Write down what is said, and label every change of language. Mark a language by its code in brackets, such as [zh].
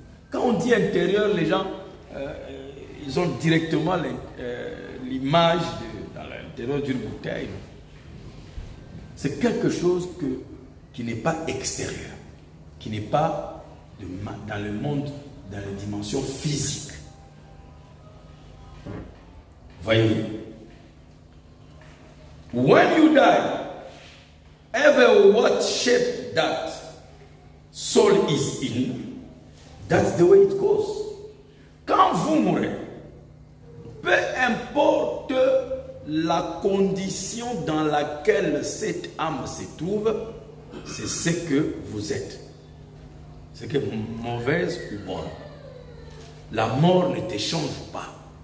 [fr] Quand on dit intérieur, les gens, ils ont directement l'image dans l'intérieur d'une bouteille. C'est quelque chose qui n'est pas extérieur, qui n'est pas dans le monde, dans la dimension physique. Voyez-vous? [en] When you die, ever what shape that soul is in, that's the way it goes. [fr] Quand vous mourrez, peu importe la condition dans laquelle cette âme se trouve, c'est ce que vous êtes. C'est que mauvaise ou bonne. La mort ne te change pas.